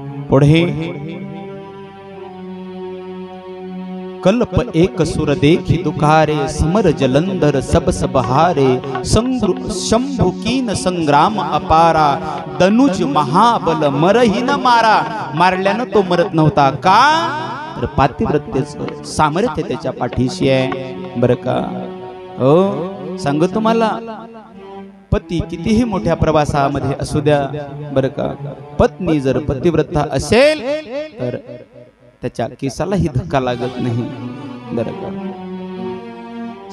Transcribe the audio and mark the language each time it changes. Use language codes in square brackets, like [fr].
[awa] पुढे कल्प एक सुर देखी दुखारे समर जलंधर सब सब हारे. शंभु कीन संग्राम अपारा दनुज महाबल मरही न मारा. [mr] मारल्यानं तो मरत नव्हता का तर पातिव्रतेचं सामर्थ्य त्याच्या पाठीशी आहे बरं का. हो सांगू तुम्हाला पती कितीही मोठ्या प्रवासामध्ये असू द्या बरं का. पत्नी जर पतिव्रता असेल तर त्याच्या केसालाही धक्का लागत नाही बरं का.